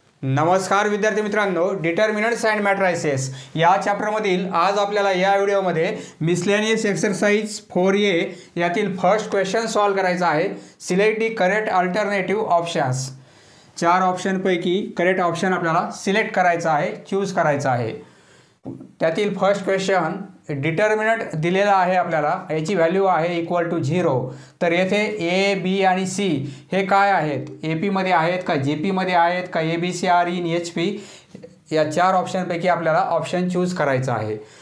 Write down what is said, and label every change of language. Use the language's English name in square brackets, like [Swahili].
[Marathi] नमस्कार विद्यार्थी मित्रांनो, डिटर्मिनंट्स अँड मॅट्रायसेस या चॅप्टरमधील आज आपल्याला या व्हिडिओमध्ये मिसलेनियस एक्सरसाइज 4A यातील फर्स्ट क्वेश्चन सॉल्व करायचा आहे। [English] Select the correct alternative options. [Marathi] 4 ऑप्शनपैकी correct option आपल्याला सिलेक्ट करायचा आहे, चूज करायचा आहे। त्यातील फर्स्ट क्वेश्चन डिटर्मिनंट दिलेला आहे आपल्याला, याची व्हॅल्यू आहे इक्वल टू 0। तर येथे ए बी आणि सी हे काय आहेत, AP मध्ये आहेत का GP मध्ये आहेत का [English] ABC are in HP, [Marathi] या 4 ऑप्शनपैकी आपल्याला ऑप्शन चूज करायचा आहे।